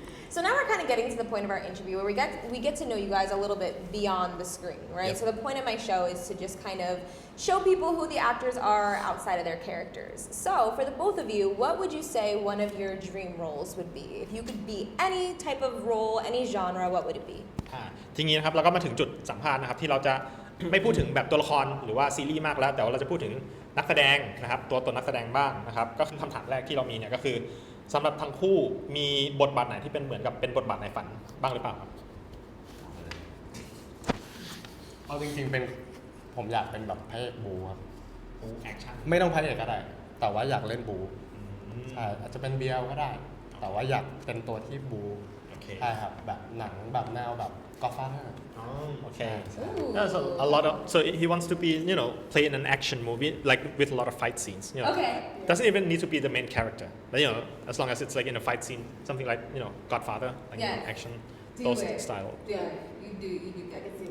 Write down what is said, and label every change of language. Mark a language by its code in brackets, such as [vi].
[en] So now we're kind of getting to the point of our interview where we get to know you guys a little bit beyond the screen, right? Yep. So the point of my show is to just kind of show people who the actors are outside of their characters. So for the both of you, what would you say one of your dream roles would be? If you could be any type of role, any genre, what would it be? [th] ทีนี้นะครับเราก็มาถึงจุดสัมภาษณ์นะครับที่เราจะไม่พูดถึงแบบตัวละครหรือว่าซีรีส์มากแล้วแต่ว่าเราจะพูดถึงนักแสดงนะครับตัวตนนักแสดงบ้างนะครับก็คือคำถามแรกที่เรามีเนี่ยก็คือสำหรับทั้งคู่มีบทบาทไหนที่เป็นเหมือนกับเป็นบทบาทในฝันบ้างหรือเปล่าครับ เอาจริงๆเป็นผมอยากเป็นแบบพระเอกบูครับ บูแอคชั่น ไม่ต้องพระเอกก็ได้แต่ว่าอยากเล่นบูใช่อาจจะเป็นเบียลก็ได้แต่ว่าอยากเป็นตัวที่บูใช่ครับแบบหนังแบบแนวแบบGodfather. [en] Oh, okay. Yeah, so he wants to be, play in an action movie, like with a lot of fight scenes. Okay. Doesn't even need to be the main character, but as long as it's like in a fight scene, something like Godfather, like action, those style. Yeah, you do. I can see